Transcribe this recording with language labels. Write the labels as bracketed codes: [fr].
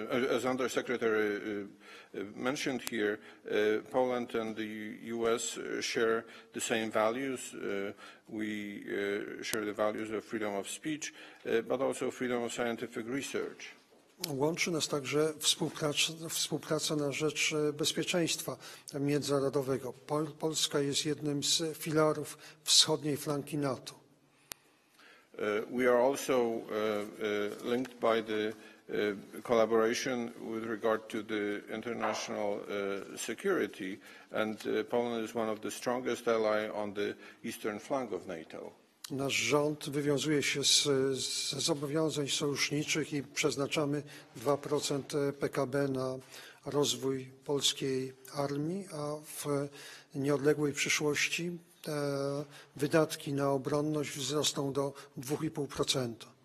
[en] As Undersecretary mentioned here, Poland and the US share the same values. We share the values of freedom of speech, but also freedom of scientific research. [pl] Łączy nas także współpraca na rzecz bezpieczeństwa międzynarodowego. Polska jest jednym z filarów wschodniej flanki NATO. [en] We are also linked by the collaboration with regard to the international security, and Poland is one of the strongest ally on the eastern flank of NATO. [pl] Nasz rząd wywiązuje się ze zobowiązań sojuszniczych i przeznaczamy 2% PKB na rozwój polskiej armii, a w nieodległej przyszłości wydatki na obronność wzrosną do 2,5%.